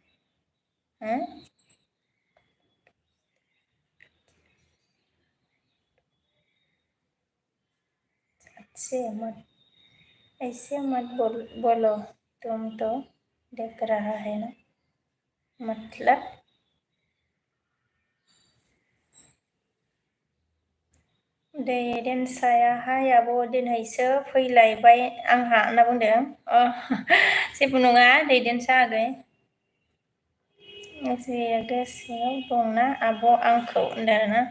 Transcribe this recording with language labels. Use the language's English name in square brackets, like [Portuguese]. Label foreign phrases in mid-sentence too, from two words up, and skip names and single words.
[Hindi] ऐसे मत बोलो, तुम तो देख रहा है ना? [Bodo] मतलब देदेनसायाहाय आब' दिनैसो फैलायबाय आंहा होनना बुंदों। जेबो नङा दैदेनसा आगै। गोसोआव दंना आब' आंखौ होनदों ना?